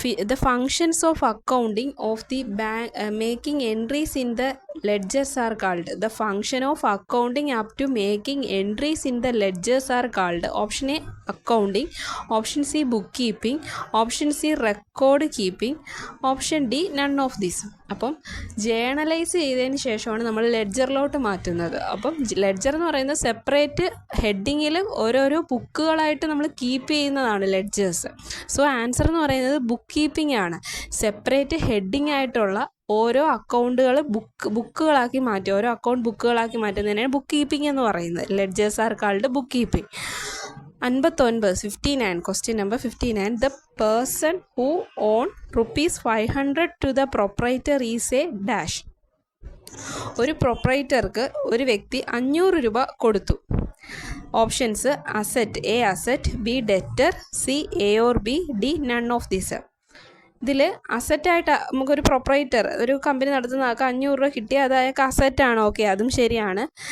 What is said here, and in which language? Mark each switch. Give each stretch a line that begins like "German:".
English: The functions of accounting of the bank making entries in the ledgers are called. The function of accounting up to making entries in the ledgers are called. Option A accounting, option C bookkeeping, option C record keeping, option D none of this.
Malayalam: അപ്പം journalise ചെയ്തതിന് ശേഷമാണ് നമ്മൾ ലെഡ്ജറിലോട്ട് മാറ്റുന്നത്. അപ്പം ledger എന്ന് പറയുന്നത് separate ഹെഡിങ്ങിൽ ഓരോരോ ബുക്കുകളായിട്ട് നമ്മൾ കീപ്പ് ചെയ്യുന്നതാണ് ലെഡ്ജേഴ്സ്. സോ ആൻസർ എന്ന് പറയുന്നത് ബുക്ക് കീപ്പിംഗ് ആണ്. സെപ്പറേറ്റ് ഹെഡിങ് ആയിട്ടുള്ള ഓരോ അക്കൗണ്ടുകൾ ബുക്കുകളാക്കി മാറ്റി, ഓരോ അക്കൗണ്ട് ബുക്കുകളാക്കി മാറ്റുന്നതിനാണ് ബുക്ക് കീപ്പിംഗ് എന്ന് പറയുന്നത്.
English: Ledgers are called bookkeeping. 59 question number 59. The person who own ₹500 to the proprietor is a dash.
Malayalam: ഒരു പ്രൊപ്പറേറ്റർക്ക് ഒരു വ്യക്തി 500 രൂപ കൊടുത്തു.
English: Options asset, A asset, B debtor, C A or B, D none of this.
Malayalam: ഇതിൽ അസറ്റായിട്ട് നമുക്കൊരു proprietor, ഒരു company നടത്തുന്ന ആൾക്ക് 500 രൂപ കിട്ടിയ അത് അയാൾക്ക് അസറ്റാണ്. ഓക്കെ, അതും ശരിയാണ്.